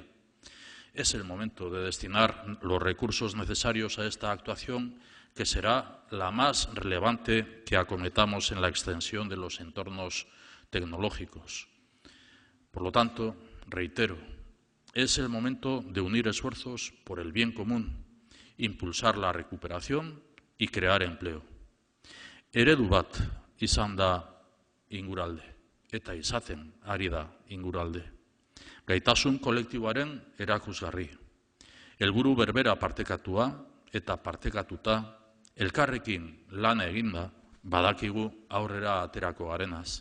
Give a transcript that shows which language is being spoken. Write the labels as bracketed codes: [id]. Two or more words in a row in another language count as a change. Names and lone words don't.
[es] Es el momento de destinar los recursos necesarios a esta actuación, que será la más relevante que acometamos en la extensión de los entornos tecnológicos. Por lo tanto, reitero, es el momento de unir esfuerzos por el bien común, impulsar la recuperación y crear empleo. [eu] Eredu bat izan da inguralde, eta izaten ari da inguralde. Gaitasun kolektiboaren erakusgarri. Helburu berbera partekatua, eta partekatuta, elkarrekin lan eginda, badakigu aurrera aterako garenaz.